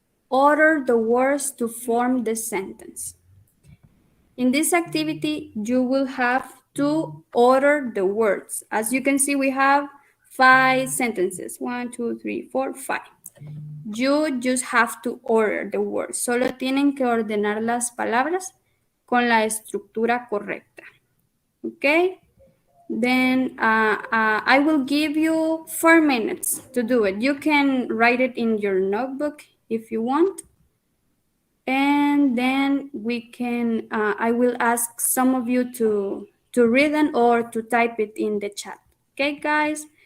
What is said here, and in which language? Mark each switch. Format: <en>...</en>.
<en>order the words to form the sentence. In this activity, you will have to order the words. As you can see, we have 5 sentences. 1, 2, 3, 4, 5. You just have to order the words.</en> <es>Solo tienen que ordenar las palabras con la estructura correcta.</es> <en>Okay? Then I will give you 4 minutes to do it. You can write it in your notebook if you want. And then we can, I will ask some of you to read them or to type it in the chat. Okay, guys?</en>